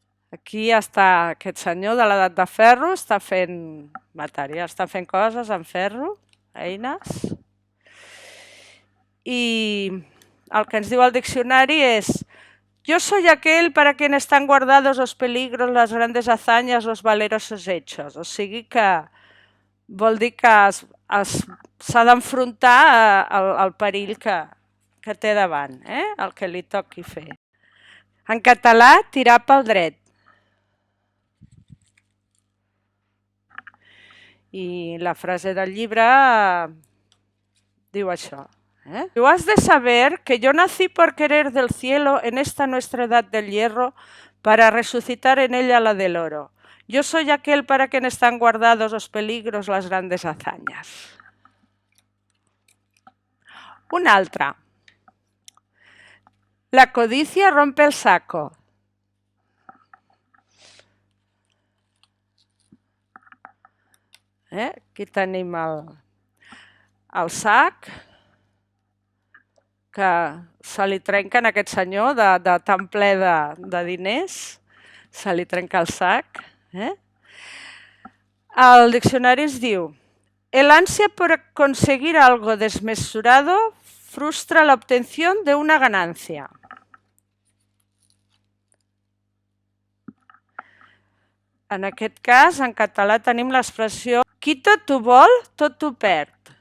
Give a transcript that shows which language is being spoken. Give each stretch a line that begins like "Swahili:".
Catalan: Aquí està aquest senyor de l'edat de ferro, està fent material, està fent coses en ferro, eines. I el que ens diu el diccionari és
Spanish: yo soy aquel para quien están guardados los peligros, las grandes hazañas, los valerosos hechos.
Catalan: O sigui que vol dir que s'ha d'enfrontar al perill que té davant, el que li toqui fer. En català, tirar pel dret. I la frase del llibre diu això.
Spanish: Tú has de saber que yo nací por querer del cielo en esta nuestra edad del hierro para resucitar en ella la del oro. Yo soy aquel para quien están guardados los peligros, las grandes hazañas.
Catalan: Una altra.
Spanish: La codicia rompe el saco.
Catalan: Aquí tenim el sac que se li trenca a aquest senyor de tan ple de diners, se li trenca el sac. El diccionari ens diu
Spanish: el ansia por conseguir algo desmesurado frustra la obtención de una ganancia.
Catalan: En aquest cas, en català tenim l'expressió qui tot ho vol, tot ho perd.